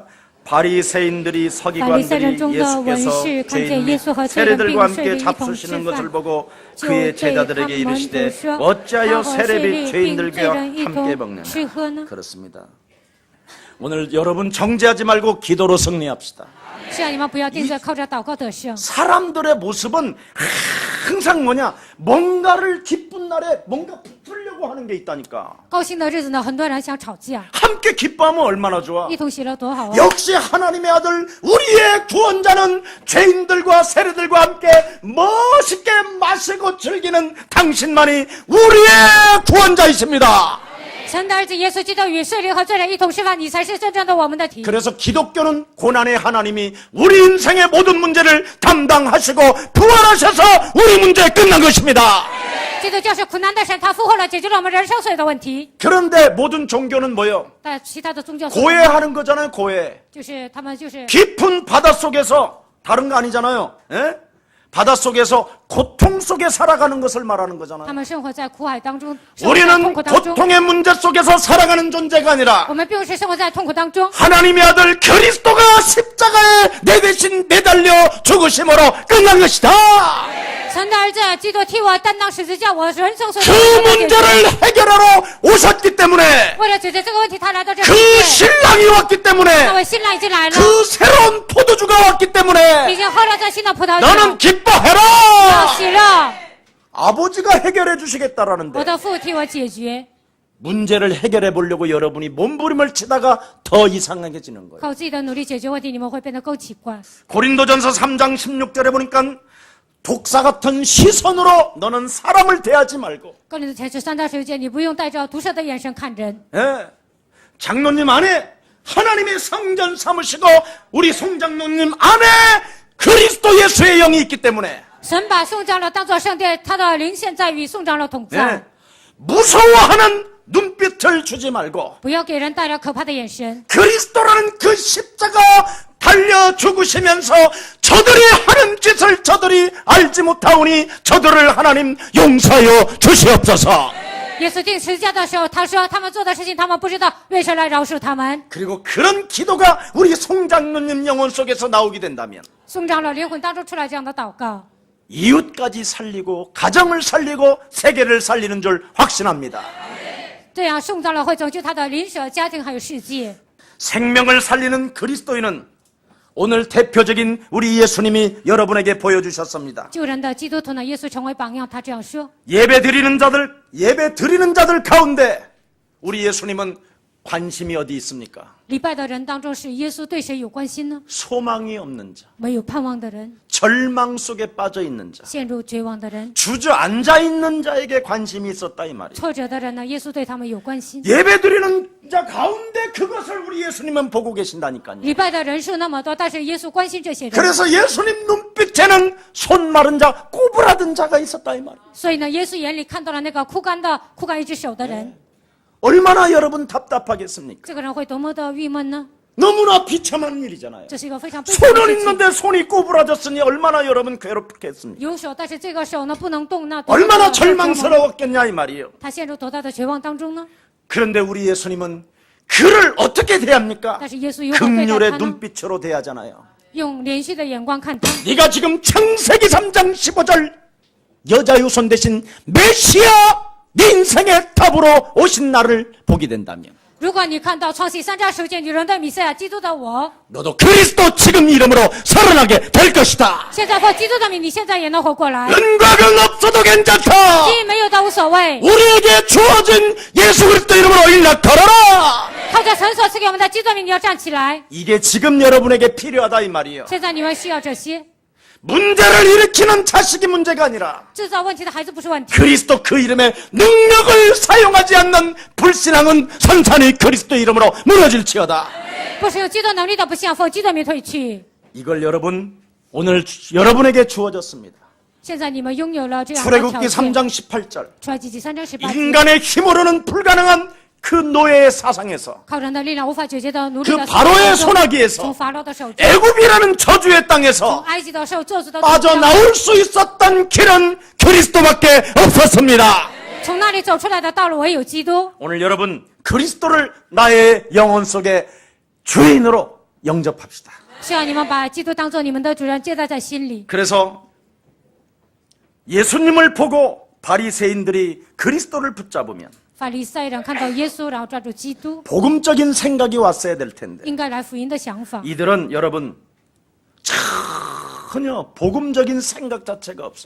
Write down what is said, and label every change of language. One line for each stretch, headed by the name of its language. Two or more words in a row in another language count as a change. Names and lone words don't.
Korean: 바리새인들이
Chinese: 法利赛人
Korean: 서기관들이
Chinese: 中的文
Korean: 예수께서
Chinese: 士看见
Korean: 죄인
Chinese: 耶稣和罪人
Korean: 세례들과
Chinese: 并税
Korean: 함께
Chinese: 吏一同吃
Korean: 잡수시는 것을
Chinese: 饭，
Korean: 보고
Chinese: 就
Korean: 그의
Chinese: 对他
Korean: 제자들에게
Chinese: 们
Korean: 이르시되
Chinese: 说：
Korean: 어찌하여
Chinese: 他和税
Korean: 세례비
Chinese: 吏并罪
Korean: 죄인들과
Chinese: 人一
Korean: 함께
Chinese: 同
Korean: 먹느냐.
Chinese: 吃喝呢？
Korean: 그렇습니다. 오늘 여러분 정죄하지 말고 기도로 승리합시다.
Chinese: 希望你们不要定罪，靠着祷告得胜。
Korean: 사람들의 모습은 항상 뭐냐, 뭔가를 기쁜 날에 뭔가 붙으려고 하는 게 있다니까.
Chinese: 高兴的日子呢，很多人想吵架，
Korean: 함께 기뻐하면 얼마나 좋아.
Chinese: 一同喜乐多好啊！
Korean: 역시 하나님의 아들 우리의 구원자는 죄인들과 세리들과 함께 멋있게 마시고 즐기는 당신만이 우리의 구원자이십니다.
Chinese: 神的儿子耶稣基督与税吏和罪人一同吃饭，你才是真正的我们的题。
Korean: 그래서 기독교는 고난의 하나님이 우리 인생의 모든 문제를 담당하시고 부활하셔서 우리 문제 끝난 것입니다.
Chinese: 基督教是苦难的神，他复活了，解决了我们人生所有的问题。
Korean: 그런데 모든 종교는 뭐요?
Chinese: 但其他的宗教
Korean: 고해하는 거잖아요. 고해.
Chinese: 就是他们就是
Korean: 깊은 바닷속에서 다른 거 아니잖아요. 예? 바닷속에서 고통 속에 살아가는 것을 말하는
Chinese: 他
Korean: 거잖아요.
Chinese: 们生活在苦海当中，生活在
Korean: 우리는
Chinese: 痛苦当中。
Korean: 고통의 문제 속에서 살아가는 존재가 아니라
Chinese: 我们并不是生活在痛苦当中，
Korean: 하나님의 아들 그리스도가 십자가에 내 대신 내달려 죽으심으로 끝난 것이다.
Chinese: 神的儿子基督替我担当十字架，我人生所有
Korean: 그
Chinese: 的问题。
Korean: 문제를 해결하러 오셨기 때문에
Chinese: 为了解决这个问题，他来到这
Korean: 그
Chinese: 里。
Korean: 신랑이 왔기
Chinese: 那
Korean: 때문에
Chinese: 位新郎已经来了，
Korean: 그 새로운 포도주가 왔기
Chinese: 已
Korean: 때문에
Chinese: 经喝了这新的葡萄酒，
Korean: 너는
Chinese: 要
Korean: 기뻐해라.
Chinese: 喜乐。
Korean: 아버지가 해결해
Chinese: 我
Korean: 주시겠다라는데
Chinese: 的父替我解决，
Korean: 문제를 해결해 보려고 여러분이 몸부림을 치다가 더 이상하게지는 거예요.
Chinese: 靠自己的努力解决问题，你们会变得更奇怪。
Korean: 고린도전서 3장 16절에 보니까 독사 같은 시선으로 너는 사람을 대하지 말고
Chinese: 哥林多前书3章16节，你不用带着毒舌的眼神看人。
Korean: 예. 장로님 안에 하나님의 성전 삼으시고 우리 송장로님 안에 그리스도 예수의 영이 있기 때문에
Chinese: 神把宋长老当作圣殿，他的灵现在与宋长老同在。
Korean: 예. 무서워하는 눈빛을 주지 말고
Chinese: 不要给人带来可怕的眼神。
Korean: 그리스도라는 그 십자가 달려 죽으시면서 저들이 하는 짓을 저들이 알지 못하오니 저들을 하나님 용서하여 주시옵소서.
Chinese: 耶稣钉十字架的时候，他说他们做的事情他们不知道，为神来饶恕他们。
Korean: 그리고 그런 기도가 우리 송장로님 영혼 속에서 나오게 된다면
Chinese: 宋长老灵魂当中出来这样的祷告，
Korean: 이웃까지 살리고 가정을 살리고 세계를 살리는 줄 확신합니다.
Chinese: 这样宋长老会拯救他的邻舍、家庭还有世界。
Korean: 생명을 살리는 그리스도인은 오늘 대표적인 우리 예수님이 여러분에게 보여주셨습니다.
Chinese: 救人的基督徒呢，耶稣成为榜样，他这样说：
Korean: 예배 드리는 자들 가운데 우리 예수님은 관심이 어디 있습니까?
Chinese: 礼拜的人当中是耶稣对谁有关心呢？
Korean: 소망이 없는 자,
Chinese: 没有盼望的人，
Korean: 절망 속에 빠져 있는 자,
Chinese: 陷入绝望的人，
Korean: 주저앉아 있는 자에게 관심이 있었다 이 말이에요.
Chinese: 挫折的人呢？耶稣对他们有关心。
Korean: 예배드리는 자 가운데 그것을 우리 예수님은 보고 계신다니까요.
Chinese: 礼拜的人数那么多，但是耶稣关心这些人，
Korean: 그래서 예수님 눈빛에는 손 마른 자, 꼬부라든 자가 있었다 이 말이에요.
Chinese: 所以呢，耶稣眼里看到了那个枯干一只手的人，
Korean: 얼마나 여러분 답답하겠습니까?
Chinese: 这个人会多么的郁闷呢？
Korean: 너무나 비참한 일이잖아요.
Chinese: 这是一个非常悲惨的
Korean: 손은
Chinese: 事情。
Korean: 있는데 손이 꼬부라졌으니 얼마나 여러분 괴롭겠습니까?
Chinese: 有手，但是这个手呢不能动，那多么的
Korean: 얼마나
Chinese: 折磨
Korean: 절망스러웠겠냐 이 말이에요.
Chinese: 他陷入多大的绝望当中呢？
Korean: 그런데 우리 예수님은 그를 어떻게 대합니까?
Chinese: 但是耶稣如何对待
Korean: 긍휼의
Chinese: 他呢？
Korean: 눈빛으로 대하잖아요.
Chinese: 用怜恤的眼光看他。
Korean: 네가 지금 창세기 3장 15절 여자 유손 대신 메시아 네 인생의 답으로 오신 나를 보게 된다면
Chinese: 如果你看到创世3章10节女人的弥赛亚基督的我，
Korean: 너도 그리스도 지금 이름으로 살아나게 될 것이다.
Chinese: 现在或基督的名，你现在也能活过来。
Korean: 은과금 없어도 괜찮다.
Chinese: 基因没有的无所谓，
Korean: 우리에게 주어진 예수 그리스도 이름으로 일어나 걸어라.
Chinese: 靠着神所赐给我们的基督的名，你要站起来。
Korean: 이게 지금 여러분에게 필요하다 이 말이에요.
Chinese: 现在你们需要这些，
Korean: 문제를 일으키는 자식이 문제가 아니라
Chinese: 制造问题的孩子不是问题。
Korean: 그리스도 그 이름의 능력을 사용하지 않는 불신앙은 선산이 그리스도 이름으로 무너질지어다.
Chinese: 不是有基督能力的不信仰，奉基督的名退去。
Korean: 이걸 여러분 오늘 여러분에게 주어졌습니다.
Chinese: 现在你们拥有了这样的条
Korean: 출애굽기
Chinese: 件。
Korean: 3장 18절
Chinese: 出埃及记3章18节，
Korean: 인간의 힘으로는 불가능한 그 노예의 사상에서
Chinese: 靠人的力量无法解决的奴隶
Korean: 그
Chinese: 的
Korean: 바로의
Chinese: 从
Korean: 손아귀에서
Chinese: 法老的手中，
Korean: 애굽이라는 저주의
Chinese: 从
Korean: 땅에서
Chinese: 埃及的受咒诅的
Korean: 빠져나올 수 있었던 길은 그리스도밖에 없었습니다.
Chinese: 从那里走出来的道路唯有基督。
Korean: 오늘 여러분 그리스도를 나의 영혼 속에 주인으로 영접합시다.
Chinese: 希望你们把基督当做你们的主人，接待在心里。
Korean: 그래서 예수님을 보고 바리새인들이 그리스도를 붙잡으면
Chinese: 法利赛人看到耶稣，然后抓住基督，
Korean: 복음적인 생각이 왔어야 될 텐데
Chinese: 应该来福音的想法。
Korean: 이들은 여러분 전혀 복음적인 생각 자체가 없어요.